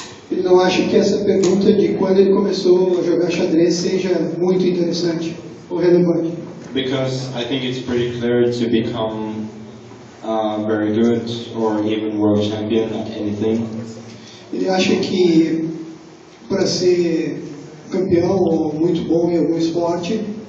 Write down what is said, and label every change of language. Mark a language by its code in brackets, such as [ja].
[pt] Ele não acha que essa pergunta de quando ele começou a jogar xadrez seja muito interessante ou relevante. [en] Because I think it's pretty clear to become very good or even world champion at anything. [pt] Ele acha que para ser campeão ou muito bom em algum esporte,